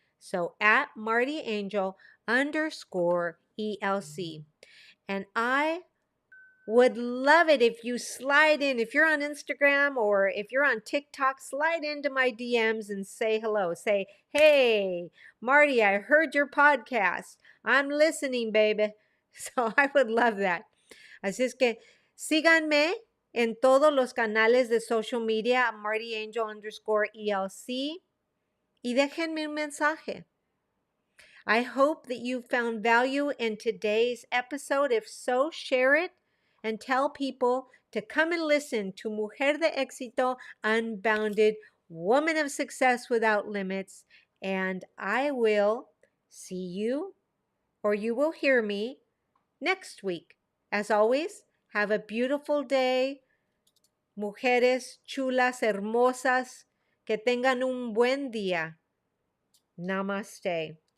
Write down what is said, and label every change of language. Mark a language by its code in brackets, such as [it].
[en] So at Marti Angel underscore ELC. And I would love it if you slide in. If you're on Instagram or if you're on TikTok, slide into my DMs and say hello. Say, hey, Marti, I heard your podcast. I'm listening, baby. So I would love that. [es] Así es que síganme en todos los canales de social media, Marti Angel underscore ELC, y déjenme un mensaje. [en] I hope that you found value in today's episode. If so, share it and tell people to come and listen to Mujer de Exito, Unbounded, Woman of Success Without Limits. And I will see you, or you will hear me, next week. As always, have a beautiful day. [es] Mujeres chulas, hermosas, que tengan un buen día. Namaste.